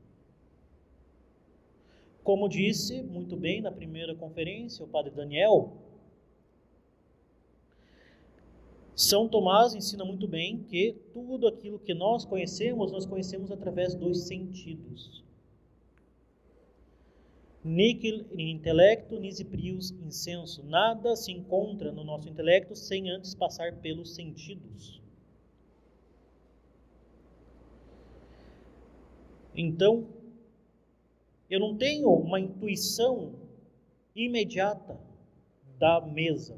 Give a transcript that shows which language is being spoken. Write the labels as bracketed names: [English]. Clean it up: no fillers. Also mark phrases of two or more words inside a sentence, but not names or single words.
[Portuguese] Como disse muito bem na primeira conferência o Padre Daniel, São Tomás ensina muito bem que tudo aquilo que nós conhecemos através dos sentidos. [Latin] Nihil in intellectu nisi prius in sensu. [Portuguese] Nada se encontra no nosso intelecto sem antes passar pelos sentidos. Então, eu não tenho uma intuição imediata da mesa.